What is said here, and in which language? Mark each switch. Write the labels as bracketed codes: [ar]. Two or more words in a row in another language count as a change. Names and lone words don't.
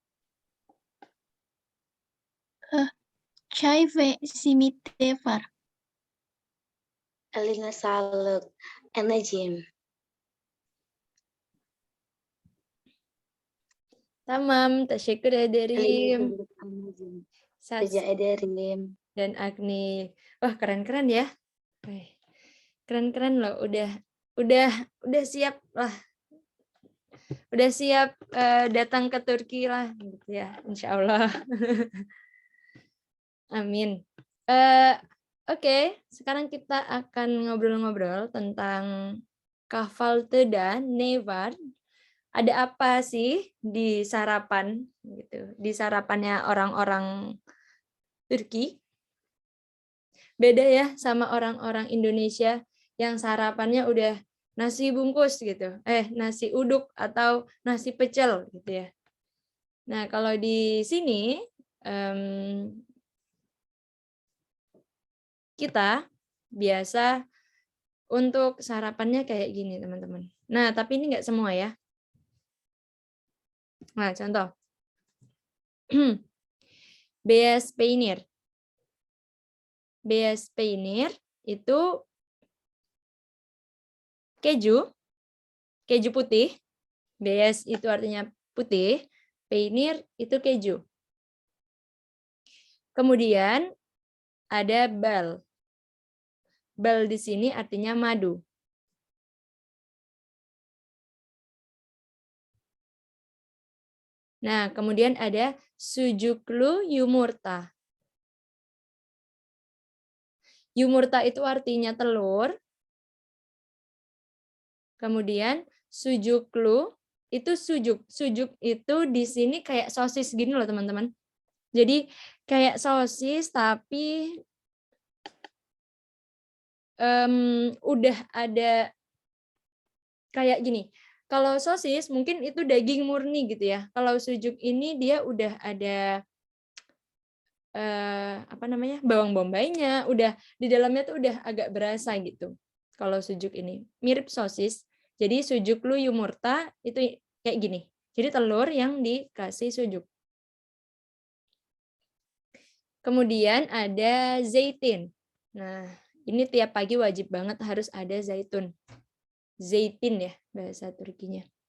[tr] Çay ve simit de var. Eline sağlık anneciğim. Tamam, teşekkür Eline ederim. sağlık anneciğim. Sats Rica ederim. [id] dan Agni. Wah, keren-keren ya. Keren-keren loh, udah siap lah. Udah siap datang ke Turki lah gitu ya, [ar] insya Allah. [id] Amin. Oke, sekarang kita akan ngobrol-ngobrol tentang [tr] kahvaltıda ne var. [id] ada apa sih di sarapan gitu, di sarapannya orang-orang Turki? Beda ya sama orang-orang Indonesia yang sarapannya udah nasi bungkus gitu, nasi uduk atau nasi pecel gitu ya. Nah, kalau di sini kita biasa untuk sarapannya kayak gini, teman-teman. Nah, tapi ini nggak semua ya. Nah, contoh. [tr] Beyaz peynir. Beyaz peynir [id] itu keju putih. Beyaz itu artinya putih, peynir itu keju. Kemudian ada bal. Bal di sini artinya madu. Nah, kemudian ada [tr] sucuklu yumurta. [id] Yumurta itu artinya telur. Kemudian sucuklu itu sujuk. Sujuk itu di sini kayak sosis gini loh, teman-teman. Jadi kayak sosis tapi udah ada kayak gini. Kalau sosis mungkin itu daging murni gitu ya. Kalau sujuk ini dia udah ada bawang bombaynya, udah di dalamnya tuh udah agak berasa gitu. Kalau sujuk ini mirip sosis. Jadi [tr] sucuklu yumurta [id] itu kayak gini. Jadi telur yang dikasih sujuk. Kemudian ada zaitin. Nah, ini tiap pagi wajib banget harus ada zaitun. Zaitin ya bahasa Turkinya.